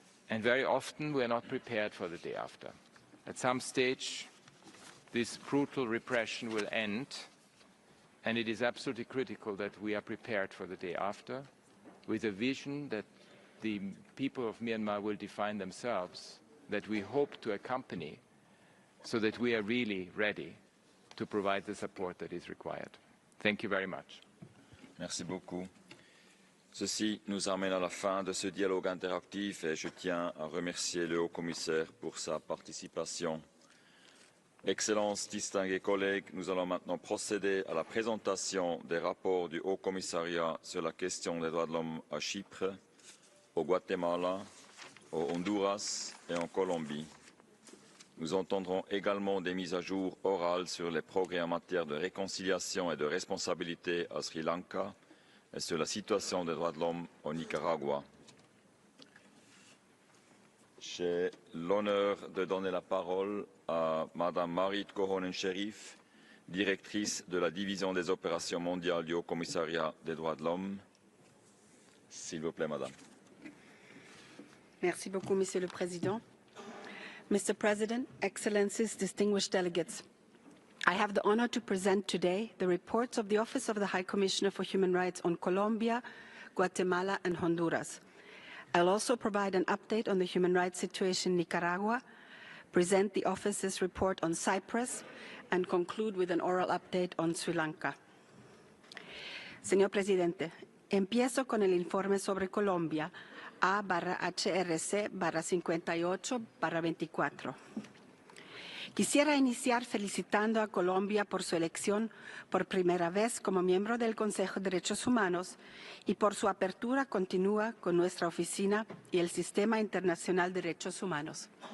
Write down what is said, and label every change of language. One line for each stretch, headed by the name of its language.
English: And very often we are not prepared for the day after. At some stage, this brutal repression will end, and it is absolutely critical that we are prepared for the day after, with a vision that the people of Myanmar will define themselves, that we hope to accompany, so that we are really ready to provide the support that is required. Thank you very much.
French: Merci beaucoup. Ceci nous amène à la fin de ce dialogue interactif et je tiens à remercier le haut-commissaire pour sa participation. Excellences, distingués collègues, nous allons maintenant procéder à la présentation des rapports du Haut-Commissariat sur la question des droits de l'homme à Chypre, au Guatemala, au Honduras et en Colombie. Nous entendrons également des mises à jour orales sur les progrès en matière de réconciliation et de responsabilité à Sri Lanka et sur la situation des droits de l'homme au Nicaragua. J'ai l'honneur de donner la parole à Madame Marit Kohonen-Sherif, directrice de la division des opérations mondiales du Haut-Commissariat des droits de l'homme. S'il vous plaît, Madame. Merci beaucoup, Monsieur le Président.
English: Mr. President, Excellencies, distinguished delegates, I have the honor to present today the reports of the Office of the High Commissioner for Human Rights on Colombia, Guatemala, and Honduras. I'll also provide an update on the human rights situation in Nicaragua, present the Office's report on Cyprus, and conclude with an oral update on Sri Lanka.
Spanish: Señor Presidente, empiezo con el informe sobre Colombia, A/HRC/58/24. Quisiera iniciar felicitando a Colombia por su elección por primera vez como miembro del Consejo de Derechos Humanos y por su apertura continua con nuestra oficina y el Sistema Internacional de Derechos Humanos.